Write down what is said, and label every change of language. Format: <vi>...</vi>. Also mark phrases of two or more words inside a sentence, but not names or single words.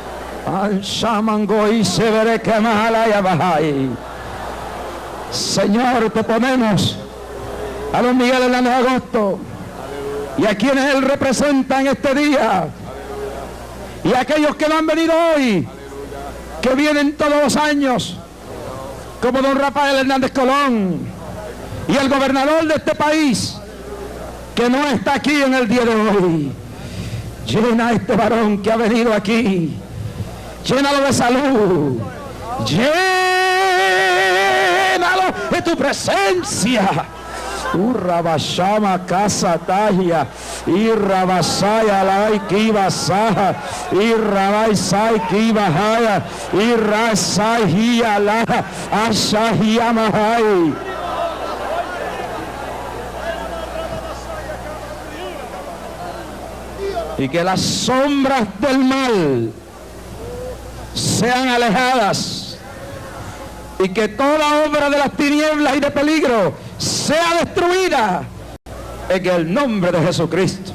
<es>Señor, te ponemos a don Miguel Hernández de Agosto y a quienes él representa en este día, y a aquellos que no han venido hoy, que vienen todos los años, como don Rafael Hernández Colón, y el gobernador de este país, que no está aquí en el día de hoy. Llena a este varón que ha venido aquí, llénalo de salud, llénalo de tu presencia. Urrabashama casa taya, irrabasaya lai kibasaja, irrabaisai kibahaya, irrasai hiala, ashahiyamahai. Y que las sombras del mal sean alejadas, y que toda obra de las tinieblas y de peligro sea destruida en el nombre de Jesucristo.</es>